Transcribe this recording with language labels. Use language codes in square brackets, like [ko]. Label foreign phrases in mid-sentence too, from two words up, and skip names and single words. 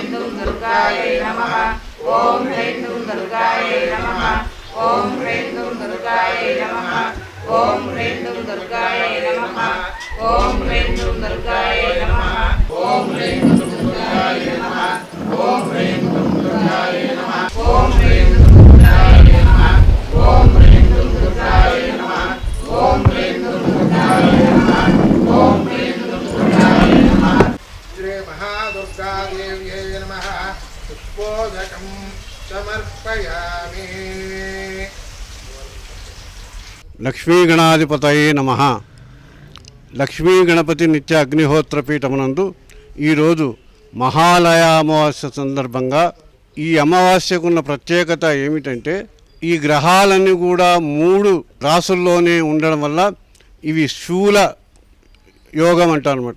[sa] दुं दुर्गायै नमः ओम ह्रीं दुं दुर्गायै नमः ओम ह्रीं दुं दुर्गायै नमः ओम ह्रीं दुं दुर्गायै नमः ओम ह्रीं दुं दुर्गायै नमः ओम ह्रीं दुं दुर्गायै नमः ओम ह्रीं दुं दुर्गायै नमः ओम ह्रीं दुं दुर्गायै नमः ओम ह्रीं दुं दुर्गायै नमः ओम ह्रीं दुं दुर्गायै नमः ओम ह्रीं दुं दुर्गायै नमः श्री महादुर्गा देव्यै नमः पुष्पोदकं समर्पयामि లక్ష్మీ గణాధిపతయే నమః. [te] లక్ష్మీ గణపతి నిత్య అగ్నిహోత్ర పీఠమునందు ఈరోజు మహాలయ అమావాస్య సందర్భంగా ఈ అమావాస్యకున్న ప్రత్యేకత ఏమిటంటే ఈ గ్రహాలన్నీ కూడా 3 రాసుల్లోనే ఉండడం వల్ల ఇవి శూల యోగం అంటారనమాట.